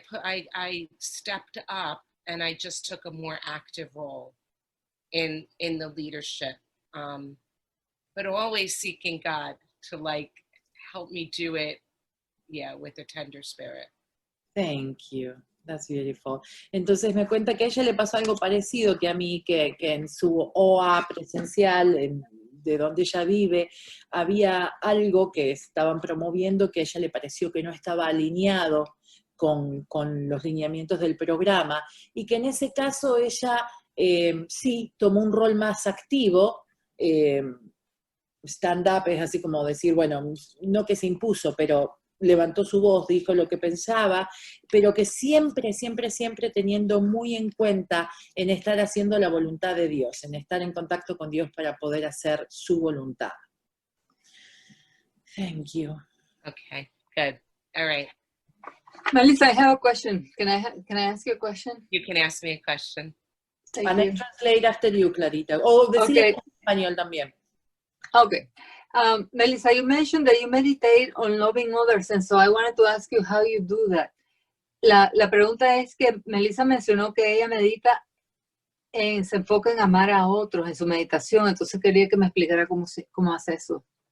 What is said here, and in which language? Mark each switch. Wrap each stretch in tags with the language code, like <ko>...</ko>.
<en>I stepped up, and I just took a more active role in the leadership, but always seeking God to help me do it, with a tender spirit. Thank you. That's beautiful.</en> <es>Entonces me cuenta que a ella le pasó algo parecido que a mí, que en su OA presencial, de donde ella vive, había algo que estaban promoviendo que a ella le pareció que no estaba alineado con los lineamientos del programa, y que en ese caso ella sí tomó un rol más activo. Stand-up es así como decir, bueno, no que se impuso, pero levantó su voz, dijo lo que pensaba, pero que siempre, siempre, siempre teniendo muy en cuenta en estar haciendo la voluntad de Dios, en estar en contacto con Dios para poder hacer su voluntad.</es> <en>Thank you. Okay, good. All right. Melissa, I have a question. Can I ask you a question? You can ask me a question. Thank And you. I translate after you, Clarita.</en> <es>O decirle en español también.</es> <en>Okay. Melissa, you mentioned that you meditate on loving others, and so I wanted to ask you how you do that.</en> <es>La pregunta es que Melissa mencionó que ella medita, se enfoca en amar a otros en su meditación, entonces quería que me explicara cómo hace eso.</es>